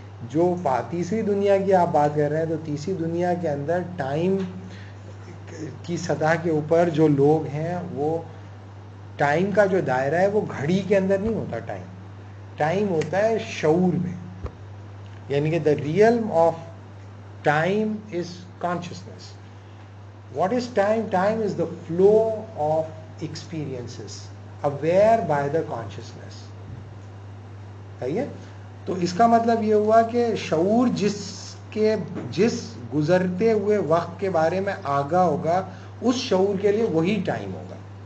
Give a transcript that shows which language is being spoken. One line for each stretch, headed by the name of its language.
Urdu: جو تیسری دنیا کی آپ بات کر رہے ہیں, تو تیسری دنیا کے اندر ٹائم کی سطح کے اوپر جو لوگ ہیں وہ ٹائم کا جو دائرہ ہے وہ گھڑی کے اندر نہیں ہوتا. ٹائم ہوتا ہے شعور میں, یعنی کہ
English: The realm of time is consciousness. What is time? Time is the flow of experiences aware by the consciousness.
Urdu: صحیح ہے؟ تو اس کا مطلب یہ ہوا کہ شعور جس گزرتے ہوئے وقت کے بارے میں آگاہ ہوگا, اس شعور کے لیے وہی ٹائم ہوگا.